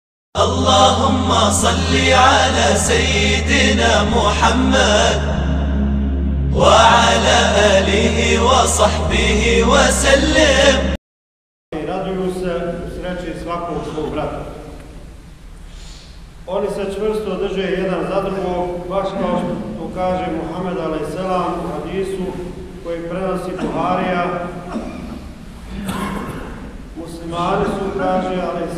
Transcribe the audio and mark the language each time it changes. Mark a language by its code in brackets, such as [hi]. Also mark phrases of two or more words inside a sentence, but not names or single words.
[ar] اللهم صل على سيدنا محمد وعلى آله وصحبه وسلم. [bs] Raduju se u sreći svakog svog brata. Oni se čvrsto drže jedan za drugog, baš kao što kaže Muhammed a.s. u hadisu koji prenosi Buharija. Muslimani su, kaže a.s.